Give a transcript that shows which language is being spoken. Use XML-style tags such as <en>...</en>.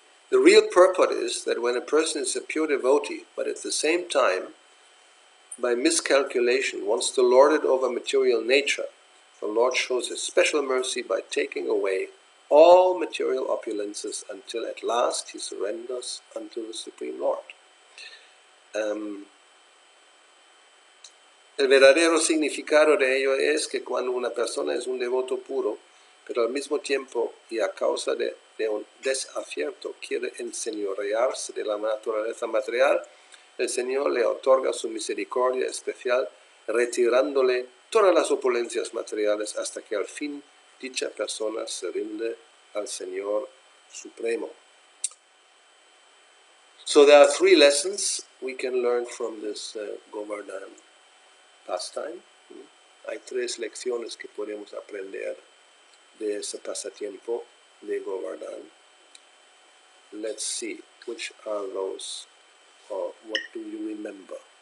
<en>The real purport is that when a person is a pure devotee, but at the same time, by miscalculation, wants to lord it over material nature, the Lord shows His special mercy by taking away all material opulences until at last He surrenders unto the Supreme Lord.</en> <es>El verdadero significado de ello es que cuando una persona es un devoto puro, pero al mismo tiempo y a causa de un desacierto quiere enseñorearse de la naturaleza material, el Señor le otorga su misericordia especial, retirándole todas las opulencias materiales hasta que al fin dicha persona se rinde al Señor Supremo.</es> <en>So there are 3 lessons we can learn from this Govardhana pastime.</en> <es>Hay 3 lecciones que podemos aprender de ese pasatiempo de Govardhana.</es> <en>Let's see, which are those, or what do you remember?</en>